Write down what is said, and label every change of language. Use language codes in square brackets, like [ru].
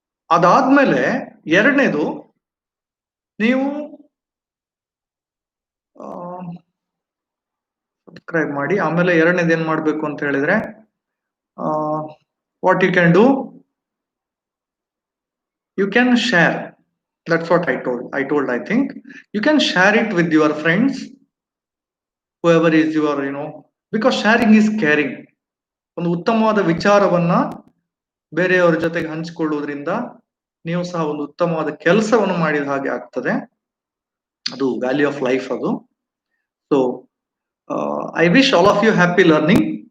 [kn] ಅದಾದ್ಮೇಲೆ ಎರಡನೇದು, ನೀವು ಸಬ್ಸ್ಕ್ರೈಬ್ ಮಾಡಿ. ಆಮೇಲೆ ಎರಡನೇದು ಏನ್ ಮಾಡ್ಬೇಕು ಅಂತ ಹೇಳಿದ್ರೆ, [en] What you can do, you can share. That's what I told I think you can share it with your friends, whoever is your, because sharing is caring. [kn] ಒಂದು ಉತ್ತಮವಾದ ವಿಚಾರವನ್ನ ಬೇರೆಯವರ ಜೊತೆಗೆ ಹಂಚಿಕೊಳ್ಳುವುದರಿಂದ ನೀವು ಸಹ ಒಂದು ಉತ್ತಮವಾದ ಕೆಲಸವನ್ನು ಮಾಡಿದ ಹಾಗೆ ಆಗ್ತದೆ. ಅದು [en] value of life [kn] ಅದು. So [en] I wish all of you happy learning.